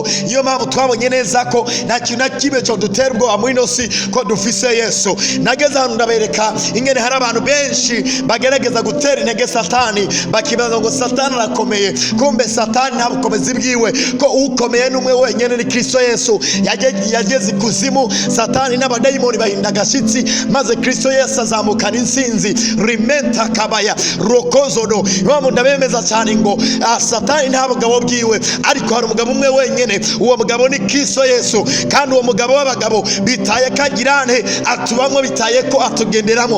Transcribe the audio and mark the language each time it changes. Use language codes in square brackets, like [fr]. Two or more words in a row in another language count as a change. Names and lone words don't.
[rn] Iyo mpamvu twabonye neza ko nta kintu na kimwe cyo dutera ubwoba muri nosi ko dufise Yesu. Nageze hano ndabereka ingene hari abantu benshi bagerageza gutera intege Satani, bakibaza ngo Satani arakomeye. Kumbe Satani nta bukomezi bwiwe, ko ukomeye n'umwe wenyene ni Kristo Yesu. Yageze ikuzimu, Satani n'abadayimoni bahinda agashitsi, maze Kristo Yesu azamukana insinzi. Rimenta kabaya rokozodo. Impamvu ndabemeza cyane ngo Satani nta bugabo bwiwe, ariko hari umugabo umwe wenyene. Uwo mugabo ni Kristo Yesu, kandi uwo mugabo w'abagabo bitaye kagirane atubamwe, bitaye ko atugenderamo.